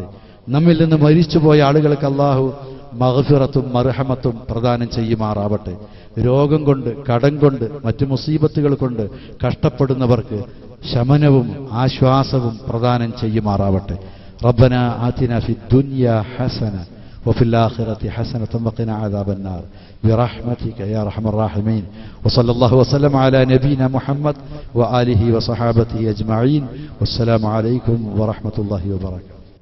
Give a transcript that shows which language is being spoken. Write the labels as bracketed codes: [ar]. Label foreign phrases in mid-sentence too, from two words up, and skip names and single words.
[ml] നമ്മിൽ നിന്ന് മരിച്ചുപോയ ആളുകൾക്ക് അള്ളാഹു മഗ്ഫിറത്തും മർഹമത്തും പ്രദാനം ചെയ്യുമാറാവട്ടെ. രോഗം കൊണ്ട്, കടം കൊണ്ട്, മറ്റു മുസീബത്തുകൾ കൊണ്ട് കഷ്ടപ്പെടുന്നവർക്ക് ശമനവും ആശ്വാസവും പ്രദാനം ചെയ്യുമാറാവട്ടെ. [ar] ربنا آتنا في الدنيا حسنة وفي الآخرة حسنة وقنا عذاب النار برحمتك يا أرحم الراحمين. وصلى الله وسلم على نبينا محمد وآله وصحابته أجمعين. والسلام عليكم ورحمة الله وبركاته.